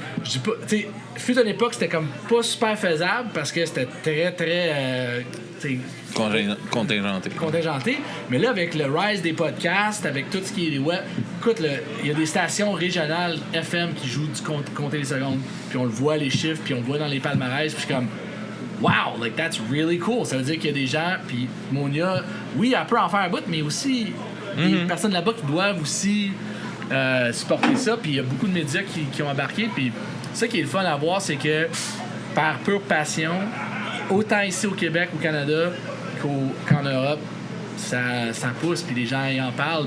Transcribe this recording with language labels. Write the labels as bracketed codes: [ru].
[fr] Je dis pas, tu sais, fut une époque, c'était comme pas super faisable parce que c'était très, très. Contingenté. Mais là, avec le rise des podcasts, avec tout ce qui est web, écoute, il y a des stations régionales FM qui jouent du compter les secondes. Puis on le voit, les chiffres, puis on le voit dans les palmarès. Puis je suis comme, [en] wow, like that's really cool. [fr] Ça veut dire qu'il y a des gens, puis Monia, oui, elle peut en faire un bout, mais aussi des personnes là-bas qui doivent aussi supporter ça. Puis il y a beaucoup de médias qui ont embarqué. Puis ça qui est le fun à voir, c'est que par pure passion, autant ici au Québec, au Canada, qu'en Europe, ça pousse, puis les gens y en parlent.